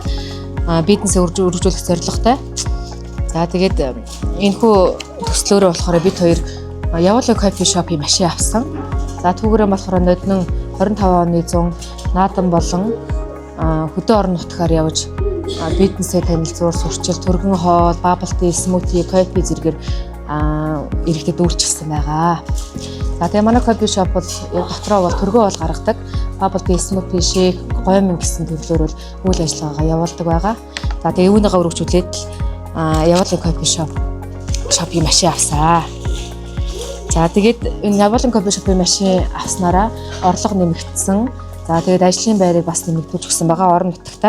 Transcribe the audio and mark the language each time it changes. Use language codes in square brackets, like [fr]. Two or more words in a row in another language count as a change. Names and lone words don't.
[mn] Бизнесээ өргөжүүлэх зорилготой. За тэгээд энэхүү төслөөрөө болохоор бид хоёр Явуулын кофе шопын машин авсан. За түүгээрээ болохоор ноднон 25 оны 100 наадан болон хөдөө орон нутгаар явж бизнесээ танилцуулж сурчил түргэн хоол, [en] bubble tea, smoothie, [mn] кофе зэргээр иргэдэд үйлчилсэн байгаа. За тэгээ манай кофе шоп бол дотроо бол түргэн хоол гаргадаг. [en] Bubble tea, smoothie, shake, [mn] гомин гэсэн төрлөөр бол үйл ажиллагаагаа явуулдаг байгаа. За тэгээ үүнийгээ өргөжүүлээд Явуулын кофе шопын машин авсаа. За тэгээд энэ Явуулын кофе шопын машин авснараа орлого нэмэгдсэн. За тэгээд ажлын байрыг бас нэмэгдүүлж өгсөн байгаа орон нутагтаа.